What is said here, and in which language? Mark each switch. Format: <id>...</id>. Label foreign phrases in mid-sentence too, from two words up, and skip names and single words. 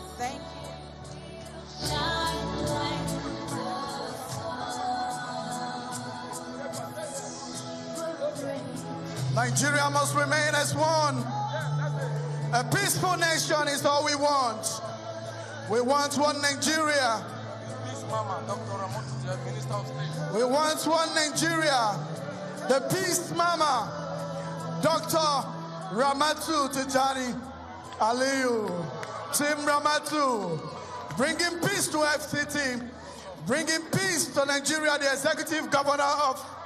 <en>Thank you. shine like the sun. Nigeria must remain as one. A peaceful nation is all we want. We want one Nigeria. We want one Nigeria. The Peace Mama, Dr. Ramatu Tijani Aliyu, Team Ramatu, bringing peace to FCT bringing peace to Nigeria, the executive governor of</en>